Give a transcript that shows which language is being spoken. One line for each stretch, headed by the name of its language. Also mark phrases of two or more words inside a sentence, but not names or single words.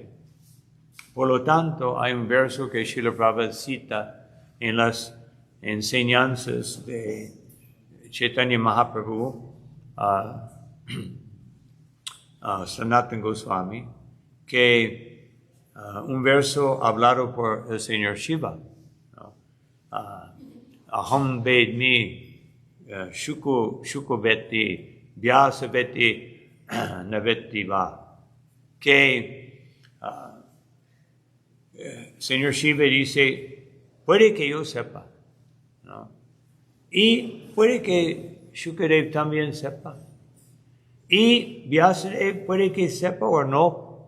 Spanish: Por lo tanto, hay un verso que Srila Prabhupada cita en las enseñanzas de Chaitanya Mahaprabhu a Sanatana Goswami, que un verso hablado por el señor Shiva, ¿no?
Sanskrit: अहं वेद्मि शुको वेति व्यास वेति नवेति वा,
Spanish: que señor Shiva dice, puede que yo sepa, ¿no? Y puede que Shukadeva también sepa. Y Vyasadeva puede que sepa o no.